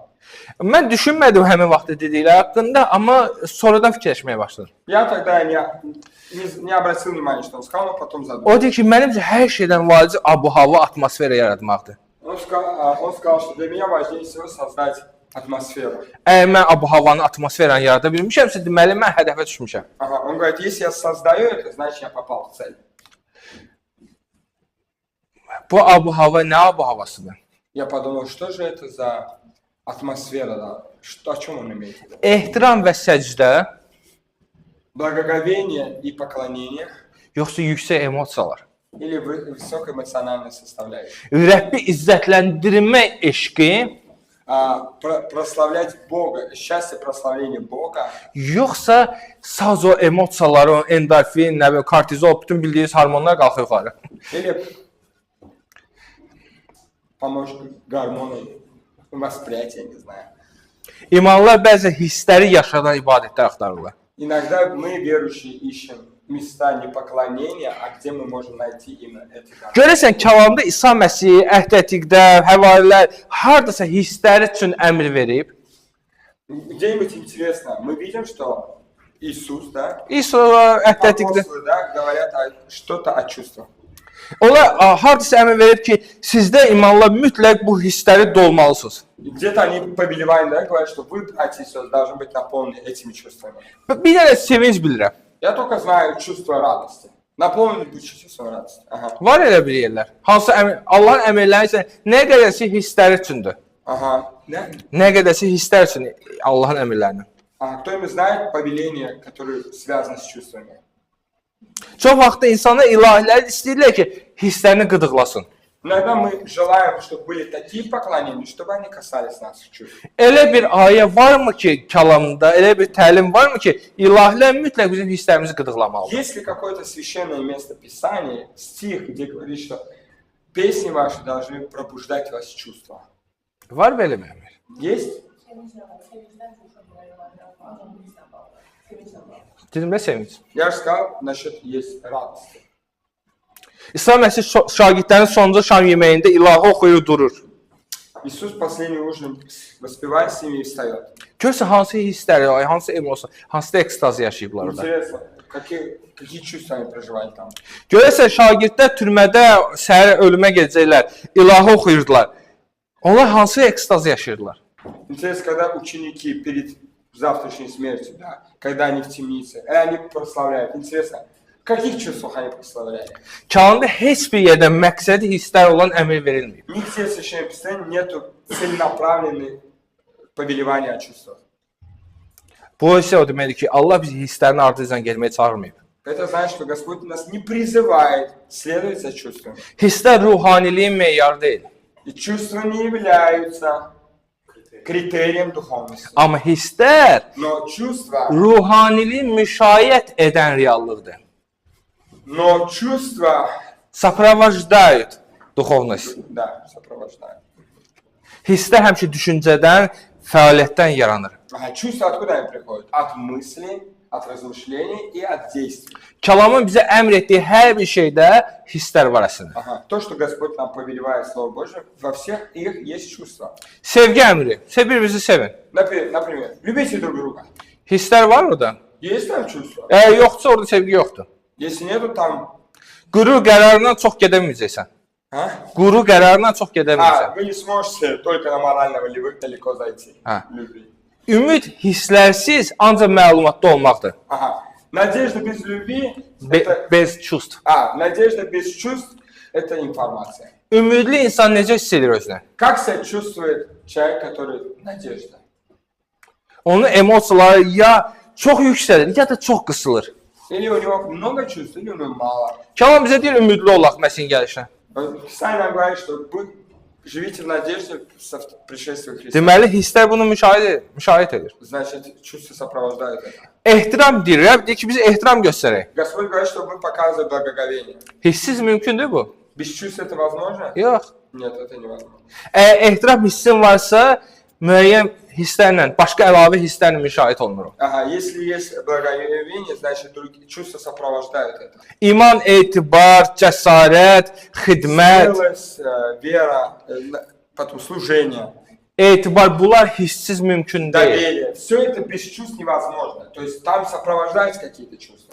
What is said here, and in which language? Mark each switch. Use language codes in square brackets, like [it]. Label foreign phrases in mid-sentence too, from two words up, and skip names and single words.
[az] Mən düşünmədim həmin vaxtda dedikləri haqqında, amma sonradan fikirləşməyə başladım. [ru] Я тогда не обратил внимания, что он сказал, но потом [az] O [ru] задумался. [az] deyir ki, mənimcə hər şeydən vacib abu-hava, atmosfera yaratmaqdır. [ru] Он сказал, что для меня важнее всего создать атмосферу. [az] Əgər mən abu-havanı, atmosferanı yarada bilmişəmsə, deməli mən hədəfə düşmüşəm. [ru] Ага, он говорит, если я создаю это, значит я попал в цель. [az] Bu abu-hava nə abu-havasıdır? [ru] Я подумал, что же это за атмосфера, да? Что, о чем он имеет в виду? [az] Ehtiram və səcdə, [ru] Благоговение и поклонение [az] yoxsa yüksək emosiyalar? [ru] или высокоэмоциональная составляющая? [az] Rəbbi izzətləndirmək eşqi, [ru] Прославлять Бога, счастье прославления Бога, [az] yoxsa sazo emosiyaları, endorfin, nə bilim, kortizol, bütün bildiyiniz hormonlar qalxır yuxarı. [ru] или помощник гормоны восприятия, не знаю. [az] İmanlılar bəzən hissləri yaşadan ibadətlər axtarırlar. [ru] Иногда мы, верующие, ищем места не поклонения, а где мы можем найти именно это. [az] Görəsən kəlamda İsa Məsih, Əhd Ətiqdə, həvarilər hardasa hissləri üçün əmr verib. [ru] Где-нибудь интересно, мы видим, что Иисус, да, [az] İsa Əhd Ətiqdə [ru] апостолы, да, говорят что-то о чувствах. [az] onlar hardasa əmr verib ki, sizdə imanlar mütləq bu hissləri dolmalısınız. [ru] И где-то они повелевают, да, говорят, что вы, братья и сестры, должны быть наполнены этими чувствами. [az] Bir dənə sevinç bilirəm. [ru] Я только знаю чувство радости. Наполнены быть чувством радости. Ага. [az] Var elə bir yerlər. Hansı Allahın əmrləri isə nə qədərsi hisslər üçündür. [ru] Ага. Да? [az] Nə qədərsi hisslər üçün Allahın əmrlərini. [ru] А кто-нибудь знает повеления, которые связаны с чувствами? [az] Çox vaxt insanlar ilahilər istəyirlər ki, hisslərini qıdıqlasın. [ru] Иногда мы желаем, чтобы были такие поклонения, чтобы они касались наших чувств. [az] Elə bir ayə varmı ki, kəlamda, elə bir təlim varmı ki, ilahilər mütləq bizim hisslərimizi qıdıqlamalıdır. [ru] Есть ли какое-то священное место Писания, стих, где говорит, что песни ваши должны пробуждать вас чувства? [az] Var belə mi əmr? [ru] Есть? [az] Dedim nə sevinç. [ru] Я же сказал, насчет есть радости. [az] İsa Məsih şagirdlərin sonuncu şam yeməyində ilahı oxuyur durur. [ru] Иисус последний ужин воспевает с ними и встает. [az] Görürsən hansı hissləri, hansı emosiya, hansı ekstaz yaşayıblar orada. [ru] Интересно, какие чувства они проживали там? [az] Görürsən şagirdlər türmədə səhər ölümə gedəcəklər, ilahı oxuyurdular. Onlar hansı ekstaz yaşayırdılar? [ru] Интересно, когда ученики перед завтрашней смертью, да, когда они в темнице, и они прославляют. Интересно, в каких чувствах они прославляли? [az] Kəlamda heç bir yerdə məqsədi hisslər olan əmr verilməyib. [ru] Нигде в Священном Писании нету целенаправленной повелевания о чувствах. [az] Bu isə o deməkdir ki, Allah bizi hisslərin ardınca getməyə çağırmayıb. [ru] Это значит, что Господь нас не призывает следовать за чувствами. [az] Hisslər ruhaniliyin meyarı deyil. [ru] И чувства не являются критерием духовности. [az] Amma hisslər [ru] Но чувства, [az] ruhaniliyi müşayiət edən reallıqdır. [ru] но чувства, Сопровождают duxovnost. да, сопровождают. [az] Hisslər həmişə düşüncədən, fəaliyyətdən yaranır. [ru] А чувства откуда они приходят? От мыслей, от размышлений и от действий. [az] Kəlamın bizə əmr etdiyi hər bir şeydə hisslər var əslində. [ru] Ага. То, что Господь нам повелевает Слово Божие, во всех их есть чувства. [az] Sevgi əmri. Bir-birinizi sevin. [ru] Например, любите друг друга. [az] Hisslər var orada. [ru] Есть там чувства? [az] Əgər yoxsa orada sevgi yoxdur. [ru] Если nету там... [az] Quru qərarından çox gedə bilməyəcəksən. [ru] А? [az] Quru qərarından çox gedə bilməyəcəksən. [ru] Вы не сможете только на морально-волевых далеко зайти. Любви. [az] Ümid hisslərsiz ancaq məlumatda olmaqdır. [ru] Ага. Надежда без любви... Без чувств. Надежда без чувств – это информация. [az] Ümidli insan necə hiss edir özünü? [ru] Как себя чувствует человек, который надежда? [az] Onun emosiyaları ya çox yüksəlir, ya da çox qısılır. [ru] Или у него много чувств, или у него мало. [az] Kəlam bizə deyir ümidli olaq Məsihin gəlişinə. [ru] Писание нам говорит, что живите в надежде со пришествия Христа. [az] Deməli hisslər bunu müşahidə edir. [ru] Значит, чувства сопровождают это. [az] Ehtiram deyir, Rəbb deyir ki, biz ehtiram göstərək. [ru] Господь говорит, что мы показываем благоговение. [az] Hissiz mümkündür bu? [ru] Без чувств это возможно? [az] Yox. [ru] Нет, это невозможно. [az] Ehtiram hissin varsa, müəyyən hisslərlə, başqa əlavə hisslərlə müşahidə olunur. [ru] Ага, если есть благоговение, значит, другие чувства сопровождают это. [az] İman, etibar, cəsarət, xidmət, [ru] Смелость, вера, потом служение, [az] etibar bunlar hissiz mümkün deyil. [ru] доверие. Все это без чувств невозможно. То есть там сопровождаются какие-то чувства.